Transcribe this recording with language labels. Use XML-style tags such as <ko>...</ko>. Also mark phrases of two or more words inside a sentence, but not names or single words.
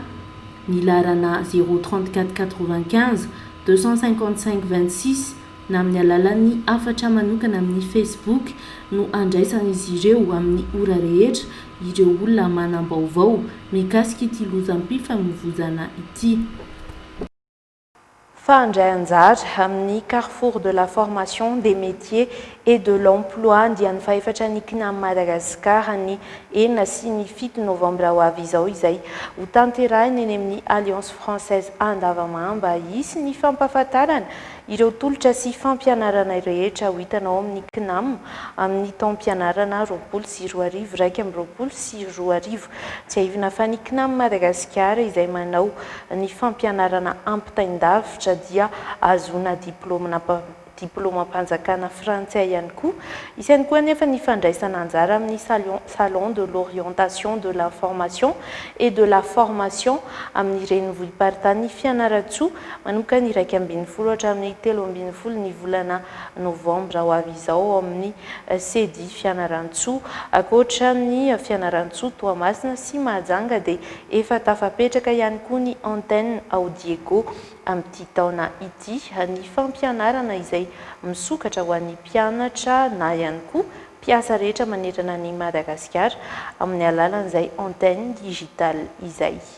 <mg>Ny larana 03495 255 26 na amin'ny alalan'ny afatra manokana amin'ny Facebook no andraisan'izy ireo amin'ny ora rehetra ireo olona manam-baovao mikasika ity lozam-pifamoivozana ity. Fandray anjara amin'ny Carrefour de la formation des métiers et de l'emploi dia ny faefatra ny CNAM Madagascar ny 4 sy ny 7 novambra ho avy izao izay ho tanterahina eny amin'ny Alliance Française Andavamamba hisy ny fampahafantarana ireo tolotra sy fampianarana rehetra ho hitanao amin'ny CNAM amin'ny taom-pianarana 2022 sy 2023. Tsy ahivina fa ny CNAM Madagascar izay manao ny fampianarana ampitaindavitra dia azona diplôma-mpanjakana frantsay ihany koa. Isany koa nefa ny fandraisana anjara amin'ny salon de l'orientation de la formation et de la formation amin'ny renivohim-paritany Fianarantsoa manomboka ny 20 hatramin'ny 13 ny volana novambra ho avy izao amin'ny sedi Fianarantsoa. Ankoatra ny Fianarantsoa, Toamasina sy Mahajanga dia efa tafapetraka ihany koa ny antenne ao Diego amin'ity taona ity ny fampianarana izay misokatra ho an'ny mpianatra na ihany koa mpiasa rehetra manerana ny Madagasikara amin'ny alalan'izay</mg> <fr>antenne digitale</fr> <mg>izay.</mg>